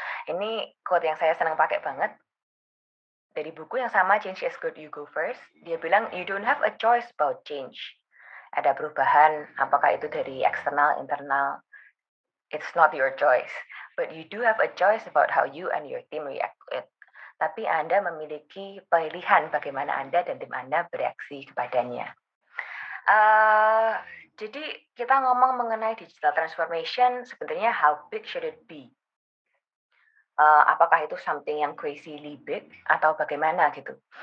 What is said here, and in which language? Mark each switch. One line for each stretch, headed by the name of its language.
Indonesian: Ini quote yang saya senang pakai banget dari buku yang sama, Change is Good, You Go First. Dia bilang,
English: you don't have a choice about change.
Indonesian: Ada perubahan, apakah itu dari eksternal, internal,
English: it's not your choice. But you do have a choice about how you and your team react to it.
Indonesian: Tapi Anda memiliki pilihan bagaimana Anda dan tim Anda bereaksi kepadanya. Jadi kita ngomong mengenai digital transformation, sebenarnya
English: how big should it be?
Indonesian: Apakah itu
English: something
Indonesian: yang
English: crazily big
Indonesian: atau bagaimana gitu?